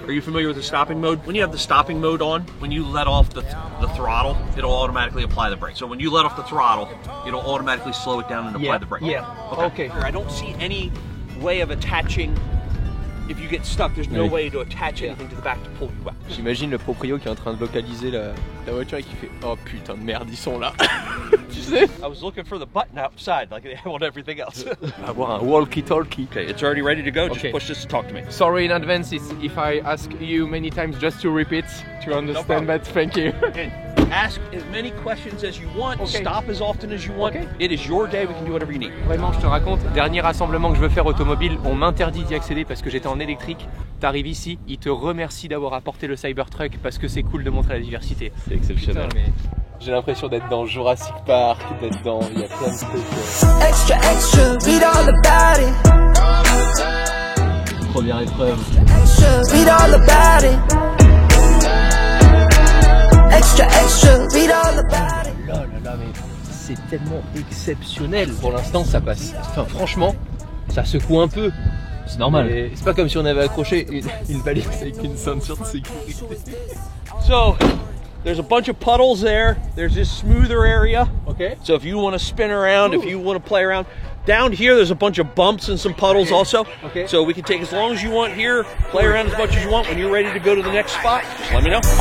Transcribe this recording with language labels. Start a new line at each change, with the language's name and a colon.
English: Are you familiar with the stopping mode? When you have the stopping mode on, when you let off the throttle, it'll automatically apply the brake. So when you let off the throttle, it'll automatically slow it down and apply the brake. Yeah. Okay. I don't see any way of attaching. If you get stuck, there's no way to attach anything to the back to pull you out.
French: J'imagine le proprio qui est en train de localiser la voiture et qui fait oh putain de merde ils sont là. Tu sais?
English: I was looking for the button outside like they have on everything else.
French: Avoir un walkie-talkie.
English: Okay, it's already ready to go. Just push this to talk to me. Sorry in advance if I ask you many times just to repeat to understand that. Thank you. Ask as many questions as you want. Okay. Stop as often as you want. Okay. It is your day. We can do whatever you need.
French: Vraiment, je te raconte, dernier rassemblement que je veux faire automobile, on m'interdit d'y accéder parce que j'étais en électrique. T'arrives ici, ils te remercient d'avoir apporté le Cybertruck parce que c'est cool de montrer la diversité. C'est exceptionnel. Putain, mais... J'ai l'impression d'être dans Jurassic Park, d'être dans... Il y a plein de trucs.
English: Extra, extra, read all about it.
French: Première épreuve.
English: Extra, read all about it. Extra, extra, read all about it.
French: Là, mais c'est tellement exceptionnel. Pour l'instant, ça passe. Enfin, franchement, ça secoue un peu. C'est normal. C'est pas comme si on avait accroché une balise avec une ceinture de sécurité.
English: So, there's a bunch of puddles there. There's this smoother area. Okay. So if you want to spin around, if you want to play around. Down here, there's a bunch of bumps and some puddles also. Okay. So we can take as long as you want here, play around as much as you want. When you're ready to go to the next spot, just let me know.